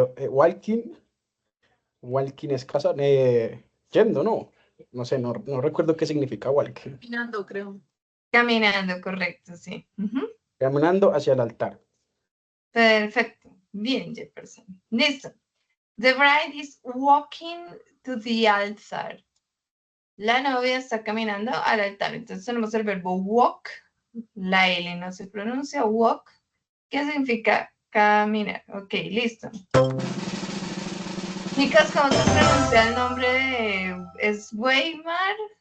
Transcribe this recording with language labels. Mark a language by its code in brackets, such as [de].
[es] Walking, walking es casa, yendo, ¿no? No sé, no recuerdo qué significa walking. Caminando, creo. Caminando, correcto, sí. Ujú. Caminando hacia el altar. Perfecto. Bien, Jefferson. Listo. [en] The bride is walking to the altar. [es] La novia está caminando al altar. Entonces tenemos el verbo walk. La L no se pronuncia walk. ¿Qué significa caminar? Ok, listo. Chicas, ¿cómo se pronuncia el nombre de... ¿Es Weimar?